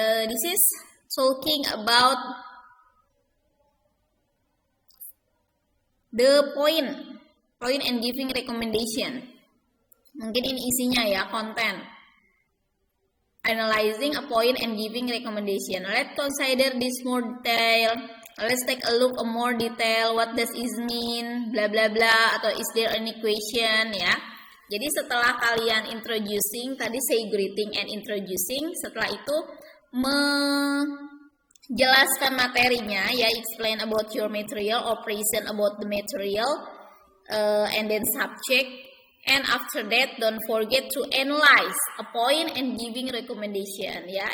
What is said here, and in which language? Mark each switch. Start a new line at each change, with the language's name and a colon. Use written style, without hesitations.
English: This is talking about the point and giving recommendation.
Indonesian: Mungkin ini isinya ya, konten.
English: Analyzing a point and giving recommendation. Let's consider this more detail. Let's take a look more detail. What does it mean? Bla bla bla. Atau is there any question ya?
Indonesian: Jadi setelah kalian
English: introducing, tadi say greeting and introducing,
Indonesian: setelah itu menjelaskan materinya ya,
English: explain about your material or present about the material, and then subject, and after that don't forget to analyze a point and giving recommendation ya.